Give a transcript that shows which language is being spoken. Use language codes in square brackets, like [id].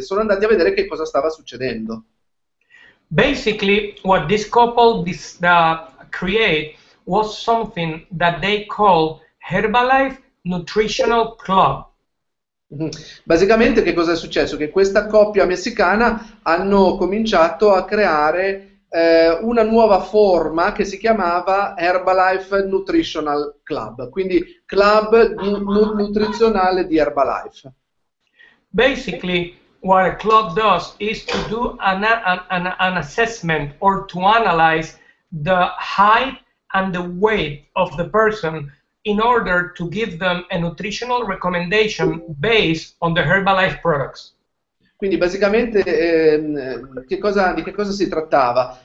[it] Sono andati a vedere che cosa stava succedendo. [en] Basically, what this couple create was something that they call Herbalife Nutritional Club. [it] Basicamente che cosa è successo? Che questa coppia messicana hanno cominciato a creare una nuova forma che si chiamava Herbalife Nutritional Club, quindi club nutrizionale di Herbalife. [en] Basically, what a club does is to do an assessment or to analyze the height and the weight of the person in order to give them a nutritional recommendation based on the Herbalife products. [it] Quindi basicamente di che cosa si trattava?